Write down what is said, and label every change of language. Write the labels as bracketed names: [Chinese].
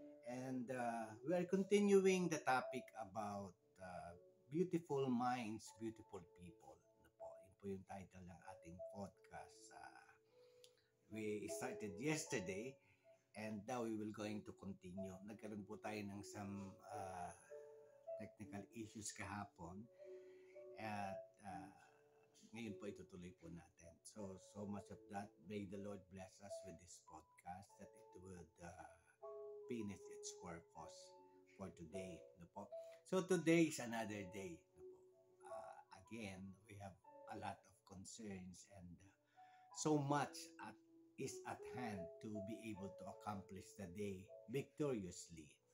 [English] And we are continuing the topic about beautiful minds, beautiful people. [Filipino] Ano po, yun po yung title ng ating podcast. [English] We started yesterday and now we will going to continue. [Filipino] Nagkaroon po tayo ng [English] some technical issues [Filipino] kahapon at ngayon po itutuloy po natin. [English] So much of that. May the Lord bless us with this podcast that it would finish its purpose for today. No po? So today is another day. No po? Again, we have a lot of concerns and so much is at hand to be able to accomplish the day victoriously.